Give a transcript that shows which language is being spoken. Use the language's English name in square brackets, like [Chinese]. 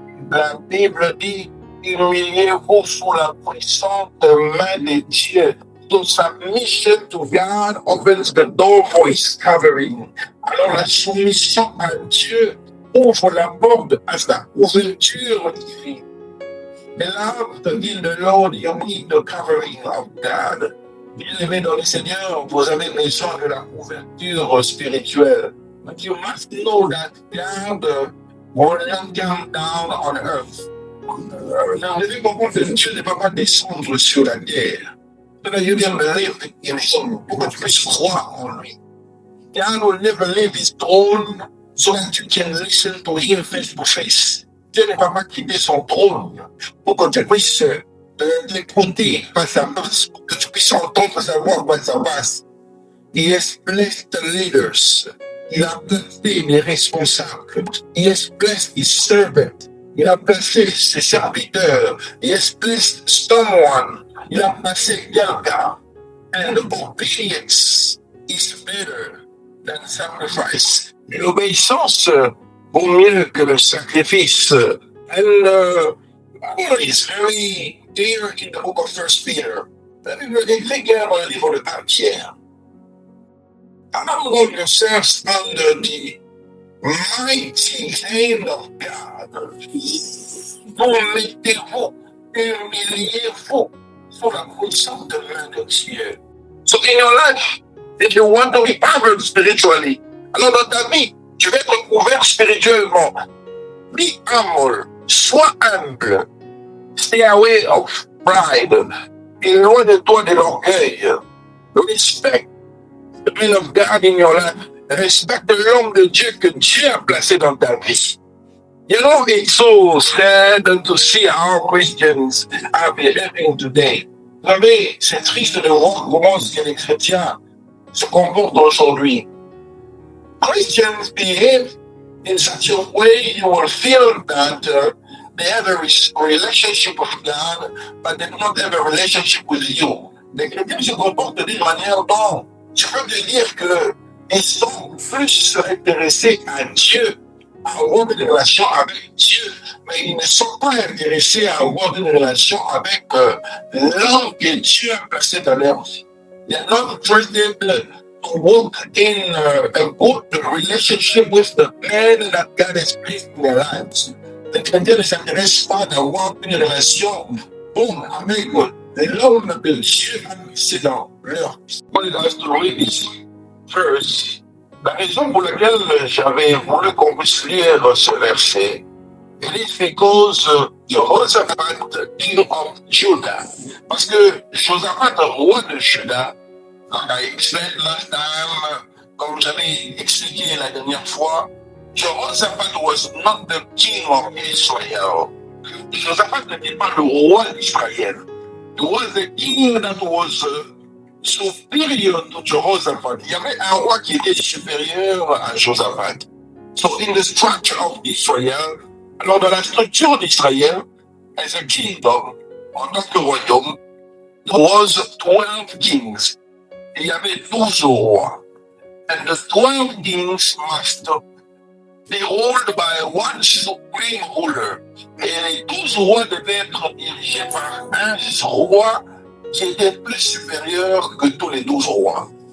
[French] La Bible dit, humiliez-vous sous la puissante main de Dieu. [English] So submission to God opens the door for His covering. [French] Alors la soumission à Dieu ouvre la porte à sa couverture divine. [English] Beloved in the Lord, you need the covering of God. [French] Bien-aimés dans le Seigneur, vous avez besoin de la couverture spirituelle. [English] But you must know that God will not come down on earth. [French] Vous devez comprendre que Dieu ne va pas descendre sur la terre. [English] So that you can believe in Him, [French] pour que tu puisses croire en lui. [English] God will never leave His throne so that you can listen to Him face to face. [French] Dieu ne va pas quitter son trône pour que tu puisses l'écouter face à face, pour que tu puisses entendre sa voix face à face. [English] He has blessed the leaders. [French] Il a placé les responsables. [English] He has blessed His servant. [French] Il a placé ses serviteurs. [English] He has blessed someone. [French] Il a placé quelqu'un. [English] And obedience is better than sacrifice. [French] L'obéissance vaut mieux que le sacrifice. [English] And it's very clear in the book of 1 Peter. [French] La Bible est très claire dans le livre de 1 Pierre. [English] Humble yourselves under the mighty hand of God. [French] Soumettez-vous, humiliez-vous sous la puissante main de Dieu. [English] So in your life, if you want to be covered spiritually, [French] alors dans ta vie, tu vas être couvert spirituellement. [English] Be humble, [French] sois humble. [English] Stay away of pride. [French] Éloigne de toi de l'orgueil. [English] Respect the man of God in your life. [French] Respecte l'homme de Dieu que Dieu a placé dans ta vie. [English] You know, it's so sad to see how Christians are behaving today. [French] Vous savez, c'est triste de voir comment les chrétiens se comportent aujourd'hui. [English] Christians behave in such a way you will feel that they have a relationship with God, but they do not have a relationship with you. [French] Les chrétiens se comportent d'une manière dont tu peux te dire qu'ils sont plus intéressés à Dieu à avoir une relation avec Dieu, mais ils ne sont pas intéressés à avoir une relation avec l'homme que Dieu a placé dans leur vie. [English] They are not interested to walk in a good relationship with the man that God has placed in their lives. [French] Les chrétiens ne s'intéressent pas d'avoir une relation bonne avec l'homme que Dieu a placé dans leur vie. [English] What did I have to read this verse? [French] La raison pour laquelle j'avais voulu qu'on puisse lire ce verset, [English] it is because Jehoshaphat, king of Judah, [French] parce que Josaphat, roi de Juda, [English] like I explained last time, [French] comme j'avais expliqué la dernière fois, [English] Jehoshaphat was not the king of Israel. [French] Josaphat n'était pas le roi d'Israël. [English] He was the king that was superior to Jehoshaphat. [French] Il y avait un roi qui était supérieur à Josaphat. [English] So in the structure of Israel, [French] alors dans la structure d'Israël, [English] as a kingdom, [French] en tant que royaume, [English] there was 12 kings. [French] Il y avait 12 rois. [English] And the 12 kings must be ruled by one supreme ruler. [French] Et les 12 rois devaient être dirigés par un roi qui était plus supérieur que tous les 12 rois.